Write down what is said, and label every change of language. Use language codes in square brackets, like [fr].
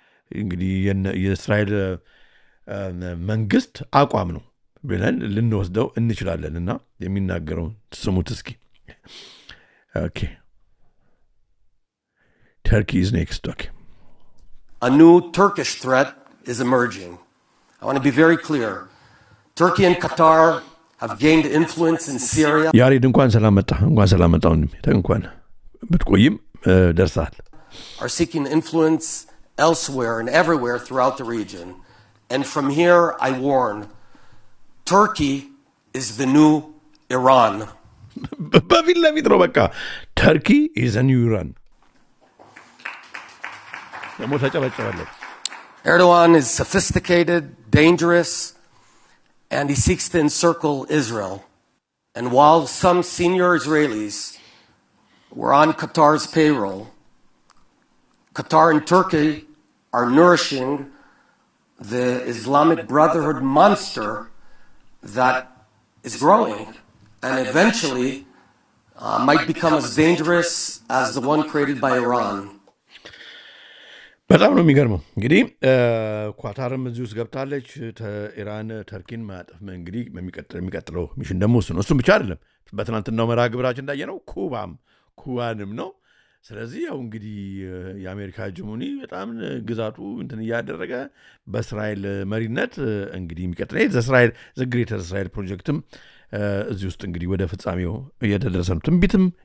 [am] እንግዲህ የእስራኤል መንግስት አቋም ነው ብለን ልንወስደው እንችላለን እና የሚናገረውን ስሙት እስኪ። ኦኬ [en] Turkey is next. Okay. A new Turkish threat is emerging. I want to be very clear. Turkey and Qatar have gained influence in Syria. [am] ያሬድ እንኳን ሰላም መጣ እንኳን ብትቆይም ደርሳል። [en] Are seeking influence elsewhere and everywhere throughout the region. And from here I warn, Turkey is the new Iran. [am] በፊት ለፊት ነው በቃ [en] Turkey is the new Iran. [am] ደግሞ ተጨበጨበለት። [en] Erdogan is sophisticated, dangerous, and he seeks to encircle Israel. And while some senior Israelis were on Qatar's payroll, Qatar and Turkey are nourishing the Islamic Brotherhood monster that is growing and eventually might become as dangerous as the one created by Iran. [am] በጣም ነው የሚገርመው። እንግዲህ ኳታርም እዚህ ውስጥ ገብታለች። ኢራን ተርኪን ማጠፍ እንግዲህ የሚቀጥለው ሚሽን ደግሞ እሱ ነው። እሱም ብቻ አይደለም፣ በትናንትናው መርሃ ግብራችን እንዳየነው ኩባንም ነው። ስለዚህ ያው እንግዲህ የአሜሪካ ሄጀሞኒ በጣም ግዛቱ እንትን እያደረገ በእስራኤል መሪነት እንግዲህ የሚቀጥለው ግሬተር እስራኤል ፕሮጀክትም እዚህ ውስጥ እንግዲህ ወደ ፍጻሜው እየተደረሰ ነው። ትንቢትም